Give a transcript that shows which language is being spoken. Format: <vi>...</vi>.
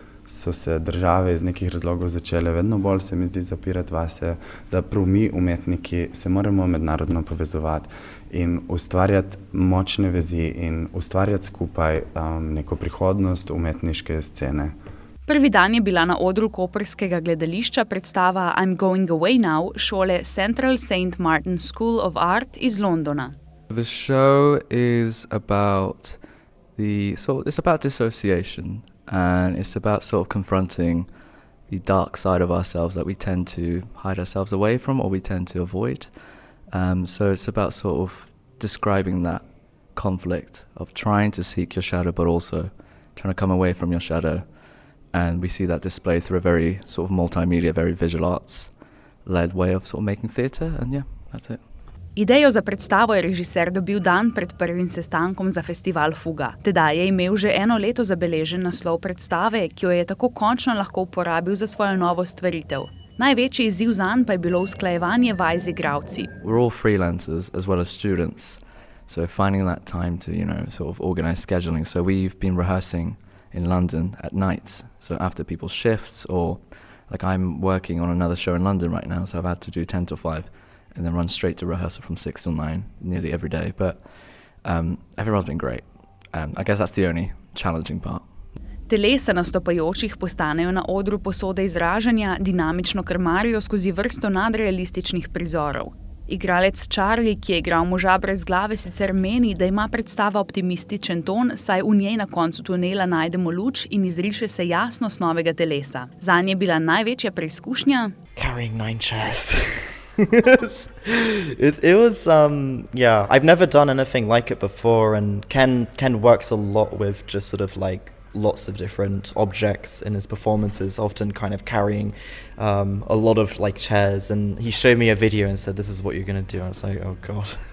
<sl>so se države iz nekih razlogov začele vedno bolj, se mi zdi, zapirati vase, da prav mi, umetniki, se moramo mednarodno povezovati in ustvarjati močne vezi in ustvarjati skupaj neko prihodnost umetniške scene. Prvi dan je bila na odru koprskega gledališča predstava I'm Going Away Now šole Central St. Martin's School of Art iz Londona.</sl> <en>The show is about it's about dissociation, and it's about sort of confronting the dark side of ourselves that we tend to hide ourselves away from or we tend to avoid. So it's about sort of describing that conflict of trying to seek your shadow but also trying to come away from your shadow. And we see that displayed through a very sort of multimedia, very visual arts-led way of sort of making theatre, and yeah, that's it.</en> <sl>Idejo za predstavo je režiser dobil dan pred prvim sestankom za festival Fuga. Tedaj je imel že 1 leto zabeležen naslov predstave, ki jo je tako končno lahko uporabil za svojo novo stvaritev. Največji izziv zanj pa je bilo usklajevanje vaj z igralci.</sl> <en>We're all freelancers as well as students, so finding that time to, sort of organize scheduling. So we've been rehearsing in London at night, so after people's shifts, or like I'm working on another show in London right now, so I've had to do 10 to 5 and then run straight to rehearsal from 6 till 9 nearly every day, but everyone's been great. I guess that's the only challenging part.</en> <sl>Telesa nastopajočih postanejo na odru posode izražanja, dinamično krmarijo skozi vrsto nadrealističnih prizorov. Igralec Charlie, ki je igral moža brez glave, sicer meni, da ima predstava optimističen ton, saj v njej na koncu tunela najdemo luč in izriše se jasnost novega telesa. Zanj je bila največja preizkušnja</sl> <en>carrying 9 chairs. It was I've never done anything like it before, and Ken works a lot with just sort of like lots of different objects in his performances, often kind of carrying a lot of like chairs, and he showed me a video and said, this is what you're going to do. I was like, oh god.</en>